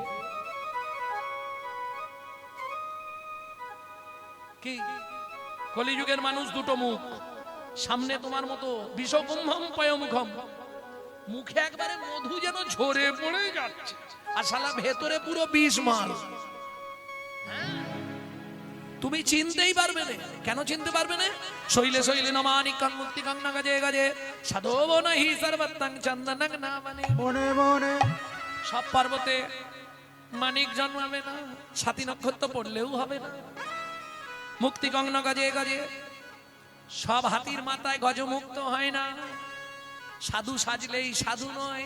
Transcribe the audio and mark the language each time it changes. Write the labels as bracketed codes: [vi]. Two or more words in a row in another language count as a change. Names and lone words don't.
[bn] কি কলিযুগের মানুষ দুটো মুখ, সামনে তোমার মতো [sa] विषकुम्भम पयमुखम, [bn] মুখে একবারে মধু যেন ঝরে পড়ে যাচ্ছে, আর শালা ভেতরে পুরো বিষ মাল। তুমি চিনতেই পারবে না। কেন চিনতে পারবে না? [sa] शैले शैले नमानिकं मुक्तिकं न गजे गजे साधवन हि सर्वत्रं चन्दनं ना वने [bn] মনে মনে সব পর্বতে মানিক জন্মাবে না, সাতী নক্ষত্র পড়লেও হবে না। [sa] मुक्तिकं न गजे गजे, [bn] সব হাতির মাথায় গজমুক্ত হয় না। সাধু সাজলেই সাধু নয়।